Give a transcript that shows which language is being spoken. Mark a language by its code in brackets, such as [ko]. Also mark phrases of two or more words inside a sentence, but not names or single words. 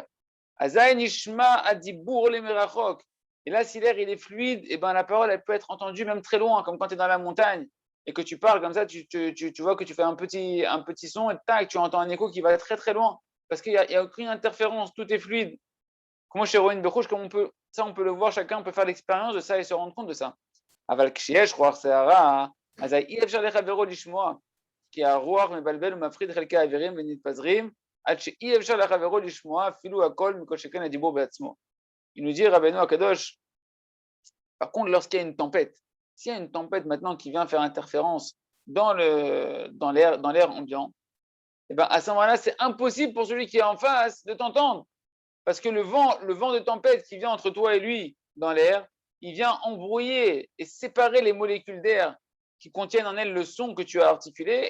[fr] Et là, si l'air il est fluide, et ben la parole elle peut être entendue même très loin, comme quand tu es dans la montagne et que tu parles comme ça, tu vois que tu fais un petit son et tac, tu entends un écho qui va très très loin parce qu'il n'y a aucune interférence, tout est fluide. Comment chez [he] רואין בחוש, [fr] comme on peut le voir, chacun peut faire l'expérience de ça et se rendre compte de ça. [he] Aval כשיש רוח סערה, אז אי אפשר לחברו לשמוע, כי הרוח מבלבל ומפחיד חלקי האווירים ונתפזרים, עד שאי אפשר לחברו לשמוע אפילו הכל מכל שכן הדיבור בעצמו. [fr] Il nous dit, Rabbeinu Akadosh, par contre, lorsqu'il y a une tempête, s'il y a une tempête maintenant qui vient faire interférence dans l'air ambiant, et ben à ce moment-là, c'est impossible pour celui qui est en face de t'entendre. Parce que le vent de tempête qui vient entre toi et lui dans l'air, il vient embrouiller et séparer les molécules d'air qui contiennent en elles le son que tu as articulé.